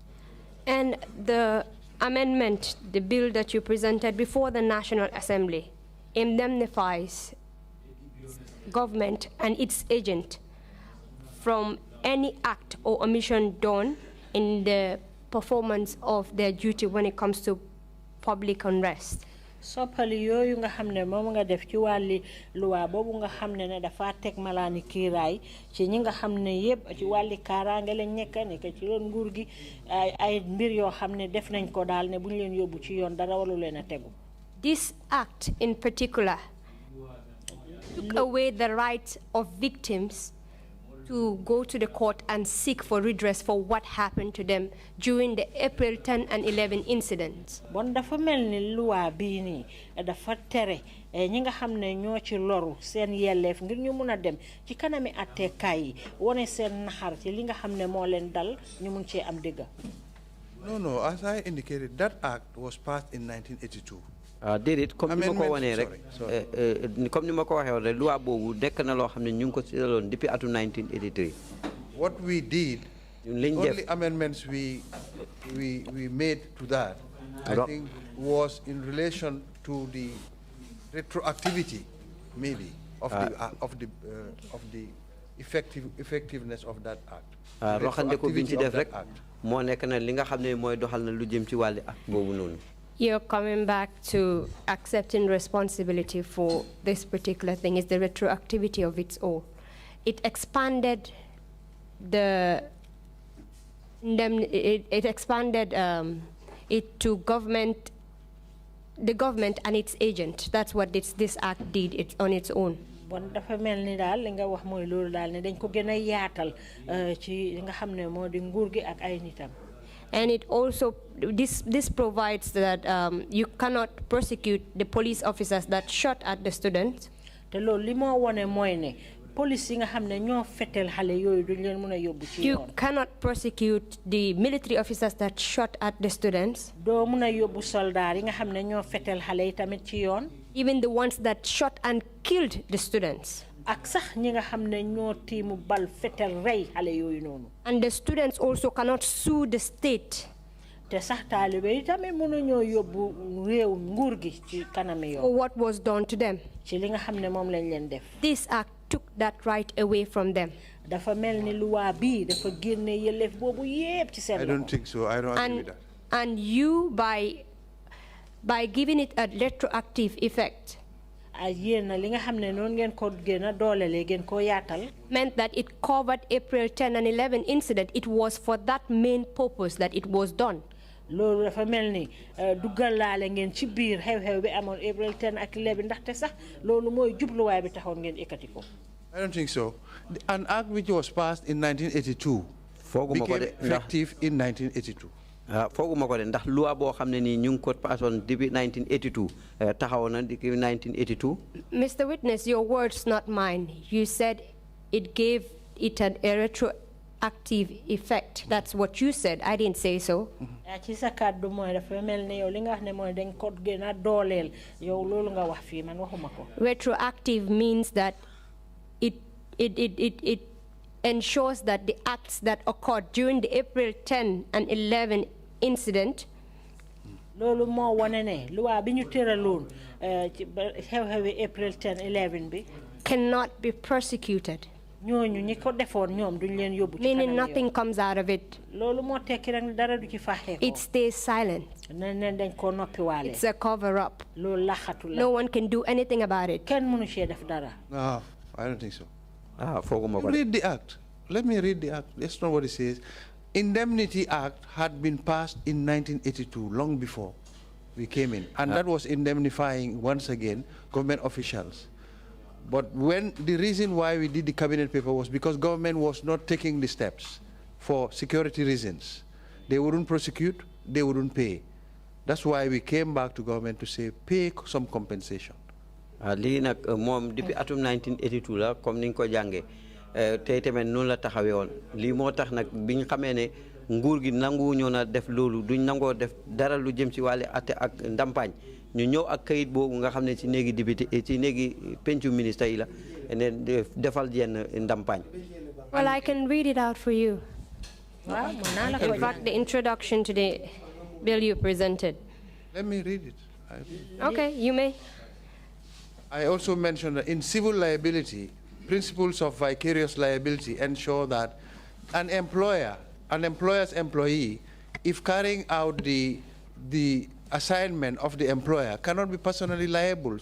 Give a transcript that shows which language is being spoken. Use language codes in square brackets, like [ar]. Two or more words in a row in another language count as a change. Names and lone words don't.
[en] And the amendment, the bill that you presented before the National Assembly, indemnifies government and its agent from any act or omission done in the performance of their duty when it comes to public unrest. [wo] Soppali yooyu nga xam ne moom nga def ci wàlli luwa boobu nga xam ne dafa teg malaani kiiraay ci ñi nga xam ne yëpp ci wàlli kaaraange lañ nekk ci loon nguur gi ay mbir yoo xam ne def nañ ko daal ne bu ñu leen yóbbu ci yoon dara walu leen a tegu. [en] This act in particular took away the right of victims to go to the court and seek for redress for what happened to them during the April 10 and 11 incidents. [wo] Bon dafa melni loi bi ni dafa tere ñi nga xamne ñoo ci loru seen yelleef ngir ñu mëna dem ci kanami attekaay yi woné seen naxar ci li nga xamne mo leen dal ñu mën ci am dégg. [en] No, as I indicated, that act was passed in 1982. [wo] Déedéet comme ni ma ko wanee rek comme ni ma ko waxee woon rek loi boobu nekk na loo xam ne ñu ngi ko seetloon depuis atum 1983. [en] What we did, only amendments we made to that, I think, was in relation to the retroactivity, maybe, of the effectiveness of that act. [wo] Roxandeko biñ ci def rek moo nekk na li nga xam ne mooy doxal na lu jëm ci wàlli act boobu noonu. [en] You're coming back to accepting responsibility for this particular thing. Is the retroactivity of its all. It expanded it expanded it to government, the government and its agent. That's what this act did. It's on its own. [wo] Bon dafa melni dal li nga wax moy lolu dal ne dañ ko gëna yaatal ci nga xamne modi nguur gi ak ay nitam. [en] And it also, this provides that you cannot prosecute the police officers that shot at the students. [wo] Te loolu li mo woné moy né police yi nga xam ne ñoo fetel xale yooyu duñ leen mën a yóbbu ci [en] You [wo] yoon. [en] cannot prosecute the military officers that shot at the students. [wo] doo mën a yóbbu soldaar yi nga xam ne ñoo fetel xale yi tamit ci yoon. [en] Even the ones that shot and killed the students. [wo] ak sax ñi nga xam ne ñoo tiimu bal fetel rey xale yooyu noonu. [en] And the students also cannot sue the state. [wo] te sax taalibe yi tamit mënuñoo yóbbu réew nguur gi ci kanami yoon. [en] For what was done to them. [wo] ci li nga xam ne moom lañ leen def. [en] This act took that right away from them. [wo] dafa mel ni luwaa bii dafa génne yelleef boobu yépp ci seen [en] I don't think so. I don't agree with that. And you, by giving it a retroactive effect, [wo] yéen li nga xam ne noonu ngeen ko gën a doolelee ngeen ko yaatal. [en] meant that it covered April 10 and 11 incident. It was for that main purpose that it was done. [wo] loolu dafa mel ni duggalaale ngeen ci biir xew-xew bi amoon April 10 ak 11 ndaxte sax loolu mooy jubluwaay bi taxoon ngeen ekkati ko. [en] I don't think so. An act which was passed in 1982 became effective in 1982. [wo] fooguma ko de ndax loi boo xam ne nii ñu ngi ko passoon depuis 1982 taxaw na depuis 1982. [en] Mr. Witness, your words, not mine. You said it gave it a retroactive effect. That's what you said. I didn't say so. [wo] ci sa kàddu mooy dafa mel ni yow li nga wax ne mooy dañ ko gën a dooleel yow loolu nga wax fii man waxuma ko. [en] Retroactive means that it ensures that the acts that occurred during the April 10 and 11 incident [wo] loolu moo wane ne loi bi ñu tëraloon ci xew-xewi April 10 11 bi [en] cannot be prosecuted. [wo] ñooñu ñi ko defoon ñoom duñ leen yóbbu ci [en] Meaning nothing comes out of it. [wo] loolu moo tekki rek dara du ci faxee ko. [en] It stays silent. [wo] ne dañ ko noppiwaale. [en] It's a cover up. [wo] loolu laxatu la. [en] No one can do anything about it. [wo] kenn mënu cee def dara. [en] No, I don't think so. [wo] fooguma ko de. [en] Read the act. Let me read the act. That's not what it says. Indemnity Act had been passed in 1982, long before we came in. And that was indemnifying, once again, government officials. But when the reason why we did the cabinet paper was because government was not taking the steps for security reasons. They wouldn't prosecute, they wouldn't pay. That's why we came back to government to say, pay some compensation. [wo] lii nag moom depuis atum 1982 la comme ni nga ko jàngee tey tamit noonu la taxawee woon lii moo tax nag bi ñu xamee ne nguur gi nangu ñoo na def loolu duñ nangoo def dara lu jëm ci wàllu atte ak ndampaañ ñu ñëw ak kayit boobu nga xam ne ci néegi député ci néegi pencu ministre yi la ne defal yenn ndampaañ. [en] Well, I can read it out for you. In fact, the introduction to the bill you presented. Let me read it. Okay, you may. I also mentioned that in civil liability, principles of vicarious liability ensure that an employer's employee, if carrying out the assignment of the employer, cannot be personally liable.